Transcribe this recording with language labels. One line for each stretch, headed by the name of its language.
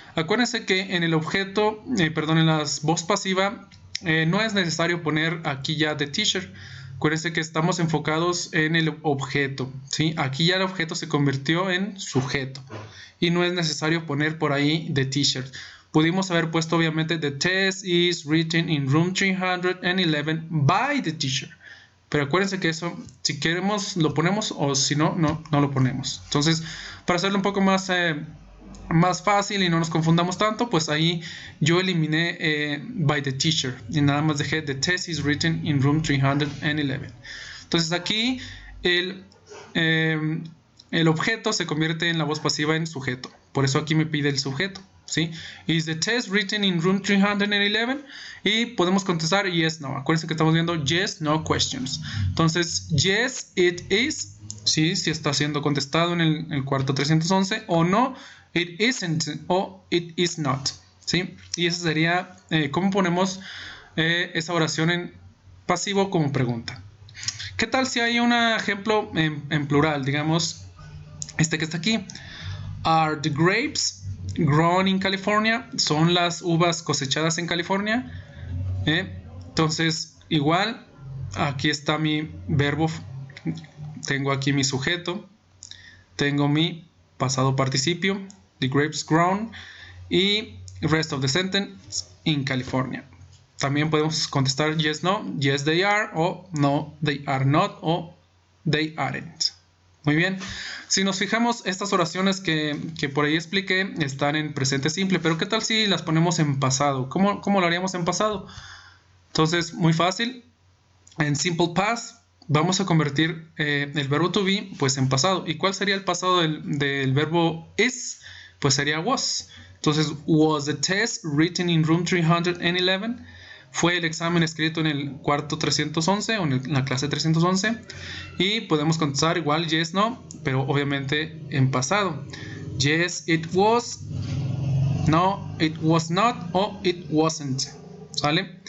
Spanish: Acuérdense que en el objeto, en la voz pasiva, no es necesario poner aquí ya
English: the teacher.
Spanish: Acuérdense que estamos enfocados en el objeto, ¿sí? Aquí ya el objeto se convirtió en sujeto. Y no es necesario poner por ahí
English: the teacher.
Spanish: Pudimos haber puesto obviamente
English: the test is written in room 311 by the teacher.
Spanish: Pero acuérdense que eso, si queremos, lo ponemos, o si no, no lo ponemos. Entonces, para hacerlo un poco más fácil y no nos confundamos tanto, pues ahí yo eliminé
English: by the teacher
Spanish: y nada más dejé
English: the test is written in room 311.
Spanish: Entonces aquí el objeto se convierte en la voz pasiva en sujeto. Por eso aquí me pide el sujeto, ¿sí?
English: Is the test written in room 311?
Spanish: Y podemos contestar
English: yes, no.
Spanish: Acuérdense que estamos viendo
English: yes, no questions.
Spanish: Entonces,
English: yes, it is,
Spanish: ¿sí? Si está siendo contestado en el cuarto 311, o no,
English: it isn't,
Spanish: o
English: it is not,
Spanish: ¿sí? Y eso sería cómo ponemos esa oración en pasivo como pregunta. ¿Qué tal si hay un ejemplo en plural? Digamos, este que está aquí.
English: Are the grapes grown in California?
Spanish: ¿Son las uvas cosechadas en California? Entonces, igual, aquí está mi verbo. Tengo aquí mi sujeto. Tengo mi pasado participio,
English: the grapes grown,
Spanish: y
English: rest of the sentence,
Spanish: in California. También podemos contestar
English: yes, no, yes they are, o no they are not, o they aren't.
Spanish: Muy bien. Si nos fijamos, estas oraciones que por ahí expliqué están en presente simple, pero ¿qué tal si las ponemos en pasado? ¿Cómo lo haríamos en pasado? Entonces, muy fácil. En simple past vamos a convertir el verbo to be pues en pasado. ¿Y cuál sería el pasado del verbo is? Pues sería was. Entonces,
English: was the test written in room 311?
Spanish: Fue el examen escrito en el cuarto 311 o en la clase 311. Y podemos contestar igual
English: yes, no,
Spanish: pero obviamente en pasado.
English: Yes, it was. No, it was not, o it wasn't.
Spanish: ¿Sale?